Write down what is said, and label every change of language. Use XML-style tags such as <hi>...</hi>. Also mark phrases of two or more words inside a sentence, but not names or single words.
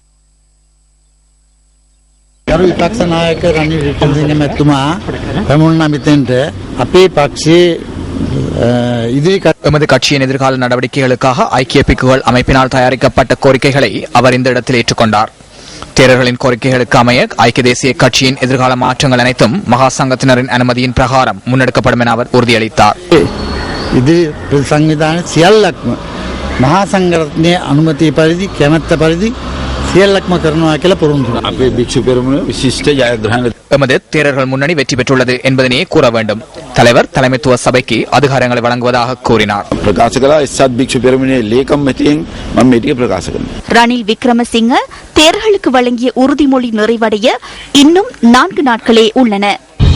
<ta>எமது கட்சியின் எதிர்கால நடவடிக்கைகளுக்காக ஐக்கிய பிக்குகள் அமைப்பினால் தயாரிக்கப்பட்ட கோரிக்கைகளை அவர் இந்த இடத்தில் ஏற்றுக்கொண்டார். தேரர்களின் கோரிக்கைகளுக்கு அமைய ஐக்கிய தேசிய கட்சியின் எதிர்கால மாற்றங்கள் அனைத்தும் மகா சங்கத்தினரின் அனுமதியின் பிரகாரம் முன்னெடுக்கப்படும் என அவர் உறுதியளித்தார்.</ta> <si>இது සංවිධාන සියල්ලක්ම මහා සංඝරත්නයේ අනුමැතිය පරිදි කැමැත්ත පරිදි සියල්ලක්ම කරනවා කියලා පොරොන්දු වෙනවා. අපේ භික්ෂු පෙරමුණ විශිෂ්ට ජයග්‍රහණ</si> <ta>எமது தேரர்கள் முன்னணி வெற்றி பெற்றுள்ளது என்பதனை கூற வேண்டும். தலைவர் தலைமைத்துவ சபைக்கு அதிகாரங்களை வழங்குவதாக கூறினார்.</ta> <si>ප්‍රකාශ කළා එස්සත් භික්ෂු පෙරමුණේ ලේකම් මැතියෙන් මම මේ ටික ප්‍රකාශ කරනවා.</si> <ta>ரணில் விக்ரமசிங்க தேர்களுக்கு வழங்கிய உறுதிமொழி நிறைவடைய இன்னும் 4 நாட்களே உள்ளன.</ta>